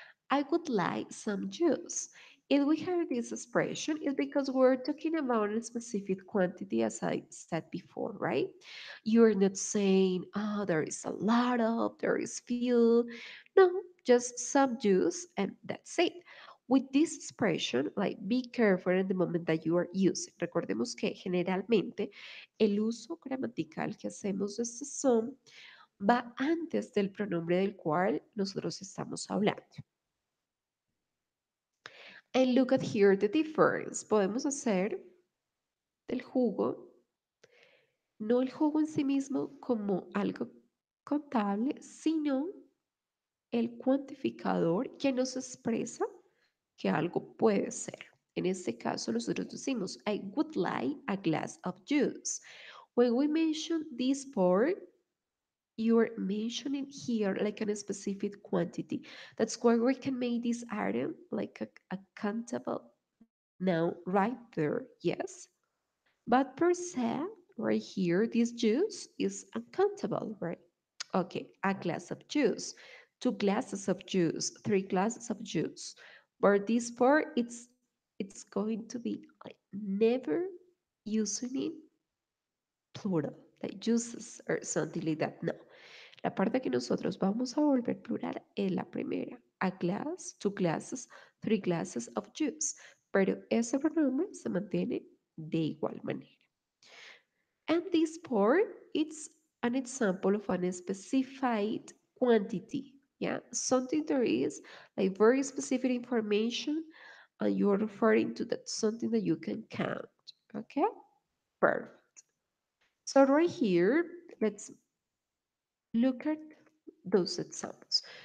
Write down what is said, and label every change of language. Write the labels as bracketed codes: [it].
[en] I would like some juice. If we have this expression, it's because we're talking about a specific quantity, as I said before, right? You're not saying, oh, there is a lot of, there is few. No, just some juice, and that's it. With this expression, like be careful in the moment that you are using. Recordemos que generalmente el uso gramatical que hacemos de este son va antes del pronombre del cual nosotros estamos hablando. And look at here the difference. [es] Podemos hacer del jugo, no el jugo en sí mismo como algo contable, sino el cuantificador que nos expresa que algo puede ser. En este caso, nosotros decimos, [en] I would like a glass of juice. When we mention this part, you are mentioning here like a specific quantity. That's why we can make this item like a countable now right there, yes? But per se, right here, this juice is uncountable, right? Okay, a glass of juice, 2 glasses of juice, 3 glasses of juice. But this part, it's going to be like never using it plural, like juices or something like that. No. [es] La parte que nosotros vamos a volver plural es la primera. [en] A glass, 2 glasses, 3 glasses of juice. [es] Pero ese pronombre se mantiene de igual manera. [en] And this part, it's an example of an specified quantity. Yeah, something there is like very specific information, and you're referring to that something that you can count. Okay, perfect. So right here, let's look at those examples.